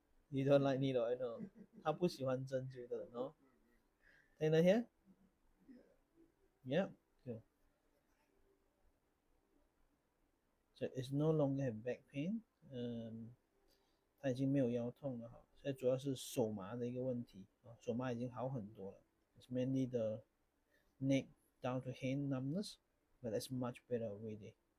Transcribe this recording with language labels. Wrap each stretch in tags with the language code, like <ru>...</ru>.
<en>You don't like needle, I know.</en> <zh>他不喜欢针灸的人哦。</zh> <en>Take it here? Yeah, good. So it's no longer have back pain.</en> <zh>他已经没有腰痛了哈。现在主要是手麻的一个问题啊，手麻已经好很多了。</zh> <en>It's mainly the neck down to hand numbness, but that's much better already.</en>